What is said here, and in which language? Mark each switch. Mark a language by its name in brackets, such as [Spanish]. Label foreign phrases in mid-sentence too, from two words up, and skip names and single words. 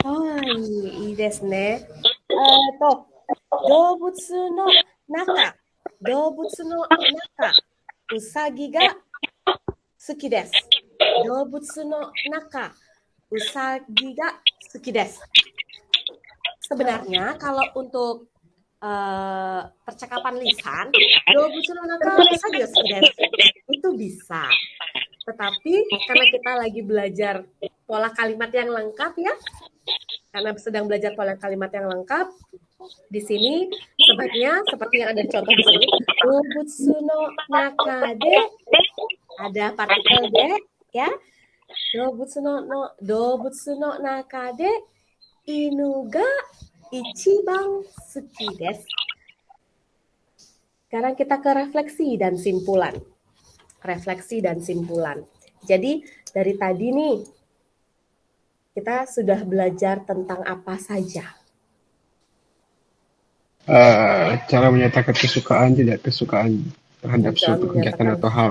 [Japanese] はい、いいですね。動物の中、うさぎが好きです。動物の中、うさぎが好きです。 [Indonesian] Sebenarnya kalau untuk percakapan lisan, [Japanese] 動物の中うさぎが好きです [Indonesian] itu bisa. Tetapi karena kita lagi belajar pola kalimat yang lengkap ya, karena sedang belajar pola kalimat yang lengkap, di sini sebaiknya seperti yang ada di contoh di sini, [Japanese] 動物の中で [Indonesian] ada partikel de ya. [Japanese] 動物の中で犬が一番好きです. [Indonesian] Sekarang kita ke refleksi dan simpulan. Jadi dari tadi nih kita sudah belajar tentang apa saja? Cara menyatakan kesukaan, tidak kesukaan terhadap suatu kegiatan atau hal.